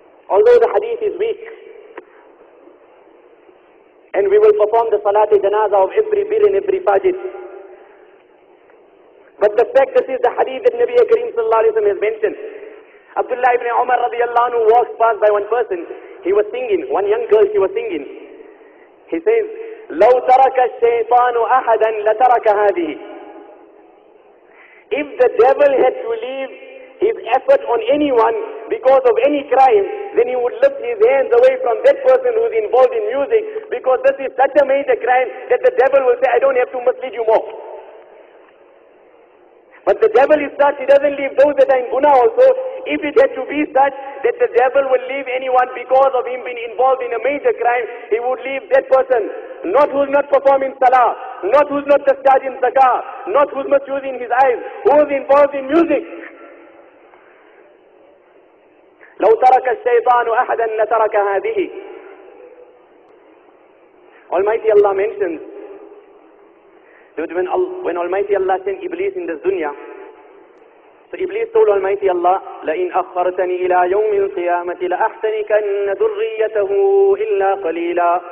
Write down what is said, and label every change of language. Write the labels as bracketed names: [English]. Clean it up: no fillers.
[English] Although the hadith is weak, and we will perform the salat janazah of every bir and every fajr, but the fact, this is the hadith that Nabi Kareem sallallahu alayhi wa sallam has mentioned. Abdullah ibn Umar radiallahu anhu walks past by one person. He was singing. One young girl, she was singing. He says, [Arabic] لَوْ تَرَكَ الشَّيْطَانُ أَحَدًا لَتَرَكَ هَذِهِ. [English] If the devil had to leave his effort on anyone because of any crime, then he would lift his hands away from that person who's involved in music, because this is such a major crime that the devil will say, I don't have to mislead you more. But the devil is such, he doesn't leave those that are in guna also. If it had to be such that the devil will leave anyone because of him being involved in a major crime, he would leave that person, not who's not performing salah, not who's not discharging zakah, not who's not using his eyes, who's involved in music. [Arabic] لو ترك الشيطان أحدا لترك هذه. [English] Almighty Allah mentions that when Almighty Allah sent Iblis in this dunya, so Iblis told Almighty Allah, [Arabic] لَإِنْ أَخَّرْتَنِي إِلَىٰ يَوْمِ الْقِيَامَةِ لَأَحْتَنِكَنَّ ذُرِّيَّتَهُ إِلَّا قَلِيلًا.